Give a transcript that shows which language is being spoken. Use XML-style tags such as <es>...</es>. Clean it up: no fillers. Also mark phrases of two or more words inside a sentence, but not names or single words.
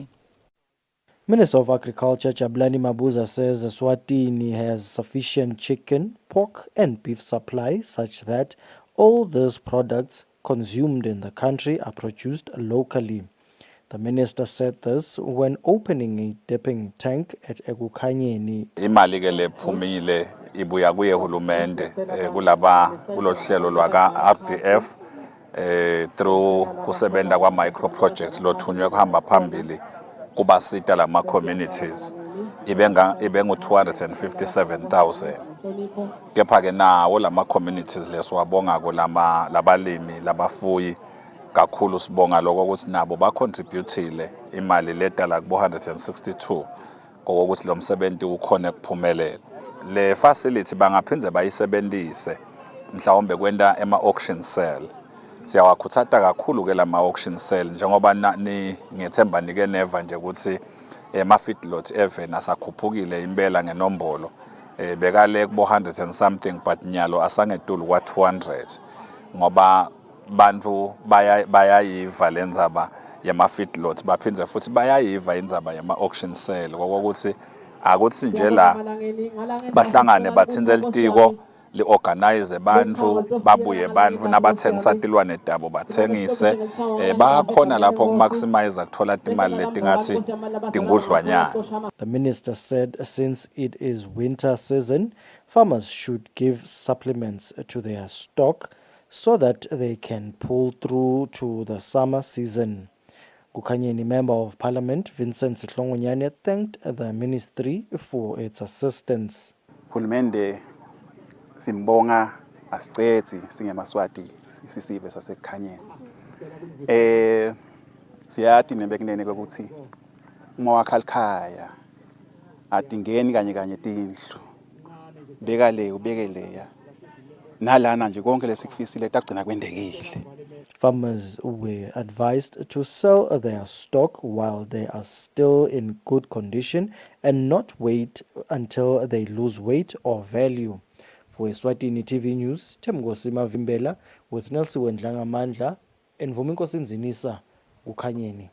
<en>Minister of Agriculture Jabulani Mabuza says Eswatini has sufficient chicken, pork and beef supply such that all these products consumed in the country are produced locally. The minister said this when opening a dipping tank at Ekukanyeni.</en> <ss>Imali ke lephumile ibuya kuye hulumende kulohlelo lwaka RDF through kusebenta kwa</ss> <en>micro projects</en> <ss>lothunywe kuhamba phambili kubasita lama communities ibengu 257,000. Kepha ke nawo lama communities leswabonga ko labalimi labafuyi kakhulu sibonga lokho ukuthi nabo bacontributile imali letala kubo 162 ngokuthi lo msebenzi ukhona kuphumelela. Le facility bangaphindze bayisebenzise mhlawumbe kwenda ema-</ss> <en>auction sale.</en> <ss>Siyawakhuthaza kakhulu ke lama</ss> <en>auction sale</en> <ss>njengoba ngethemba nike neva nje ukuthi</ss> <en>feedlot even</en> <ss>asakhuphukile impela ngenombolo bekale kubo 100</ss> <en>and something</en> <ss>but nyalo asangedulu kwa 200 ngoba bantu bayayiva lenzaba yama feedlot baphindze futhi bayayiva indzaba yama</ss> <en>auction sale</en> <ss>ngokuthi akuthi nje la bahlangane bathinze litiko li-organize bantu babuye bantu nabathengisa tilwane dabo bathengise bakhona lapho kumaximize kuthola timali letingathi tingudlwanyana.</ss> <en>The minister said since it is winter season, farmers should give supplements to their stock so that they can pull through to the summer season. Kukanyeni Member of Parliament Vincent Sihlongonyane thanked the ministry for its assistance.</en> <ss>Hulumende simbonga asicethi singemaswati sisive saseKhanyeni. Siyathi nebekunene ukuthi uma wakha likhaya adingeni kanye tindlu. Beka le ubeke leya. Nalana nje konke lesikufisile tagcina kwendekile.</ss> <en>Farmers were advised to sell their stock while they are still in good condition and not wait until they lose weight or value. For Eswatini TV News, Temgosi Mavimbela with Nelson Wendlangamandla and Vuminkosi Nzinisa, Ukanyeni.</en>